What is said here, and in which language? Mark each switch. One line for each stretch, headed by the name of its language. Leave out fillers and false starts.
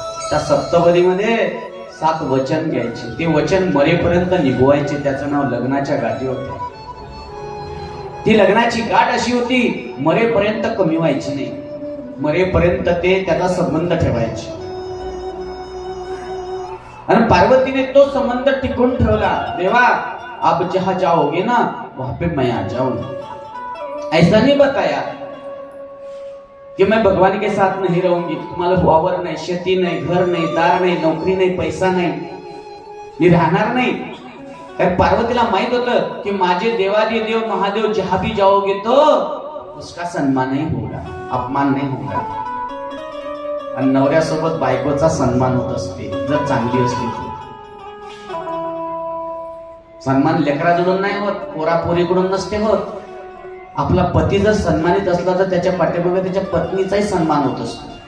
Marathi: त्या सप्तपदीमध्ये 7 वचन घ्यायचे, ते वचन मरेपर्यंत निभवायचे, त्याचं नाव लग्नाच्या गाठी होत्या। ती लग्नाची गाठ अशी होती, मरेपर्यंत कमी व्हायची नाही, मरेपर्यंत ते त्याचा संबंध ठेवायचे। आणि पार्वतीने तो संबंध टिकून ठेवला.
Hindi: देवा अब जहां जाओगे ना वहां पे मैं आ जाऊंगा. ऐसा नहीं बताया कि मैं भगवान के साथ नहीं रहूंगी.
Marathi: तुम्हाला वावर नाही, शेती नाही, घर नाही, दार नाही, नोकरी नाही, पैसा नाही, मी राहणार नाही. कारण पार्वतीला माहित होतं की माझे देवादी देव महादेव
Hindi: जहां भी जाओगे तो उसका सन्मान नहीं होगा, अपमान नहीं होगा.
Marathi: आणि नवऱ्यासोबत बायकोचा सन्मान होत असते जर चांगली असली तर. सन्मान लेकराकडून नाही होत, पोरापोरीकडून नसते होत. आपला पती जर सन्मानित असला तर त्याच्या पाठीमागे त्याच्या पत्नीचाही सन्मान होत असतो.